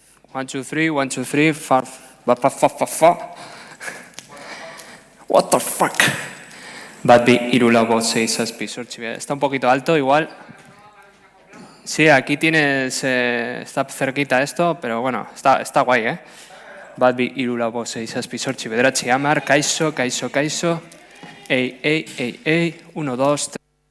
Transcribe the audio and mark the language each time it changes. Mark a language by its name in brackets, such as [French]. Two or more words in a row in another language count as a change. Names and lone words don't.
[English] 1, 2, 3, 1, 2, 3, far, fa, fa, fa, fa. What the fuck? [Basque] Bat bi hiru lau bost sei zazpi zortzi. [Spanish] Está un poquito alto igual. Sí, aquí tienes, está cerquita esto, pero bueno, está guay, ¿eh? [Basque] Bat bi hiru lau bost sei zazpi zortzi bederatzi hamar, kaixo, kaixo, kaixo. Ei, 1, 2, 3.